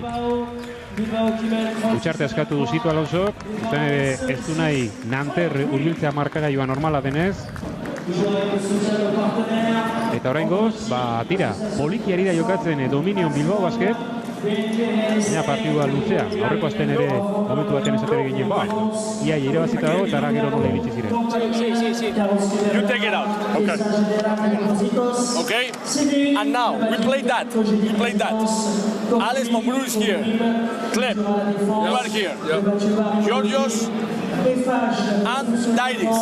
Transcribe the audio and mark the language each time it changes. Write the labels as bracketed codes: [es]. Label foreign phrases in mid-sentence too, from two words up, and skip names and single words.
[eu] Utxarte askatu du Zitu Alonsok, izan ere ez du nahi Nanter urbiltzea markagailua normala denez. Eta oraingoz, tira, poliki ari da jokatzen Dominion Bilbao Basket, baina partidua luzea, aurreko asten ere momentu baten esatere ginen, ia ere bazita dago eta ara gero nola iritsi ziren. [en] You take it out. Okay, and now we play that. Alex Mombrú is here. Clem, you are here. Georgios and Dairis.